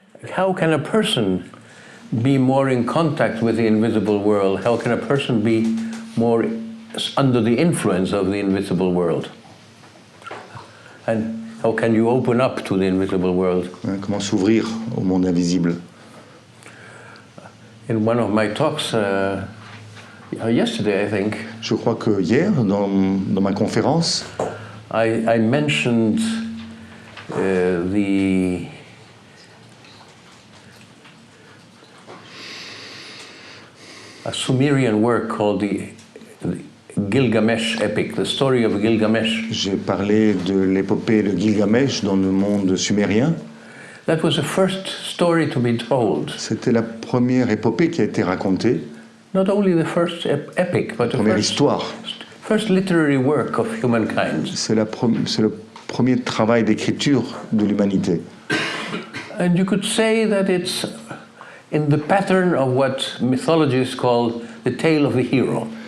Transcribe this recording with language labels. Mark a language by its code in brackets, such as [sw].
[en] how can a person be more in contact with the invisible world? How can a person be more under the influence of the invisible world? And how can you open up to the invisible world? [fr] Comment s'ouvrir au monde invisible? [en] In one of my talks yesterday, I think, [fr] Je crois que hier, dans ma conférence, [en] I mentioned a Sumerian work called the Gilgamesh epic, the story of Gilgamesh. [fr] j'ai parlé de l'épopée de Gilgamesh dans le monde sumérien. [en] That was the first story to be told. [fr] C'était la première épopée qui a été racontée, [en] Not only the first epic, but the [fr] première histoire. [en] first literary work of humankind. [fr] C'est le premier travail d'écriture de l'humanité. [en] And you could say that it's in the pattern of what mythologists call the tale of the hero.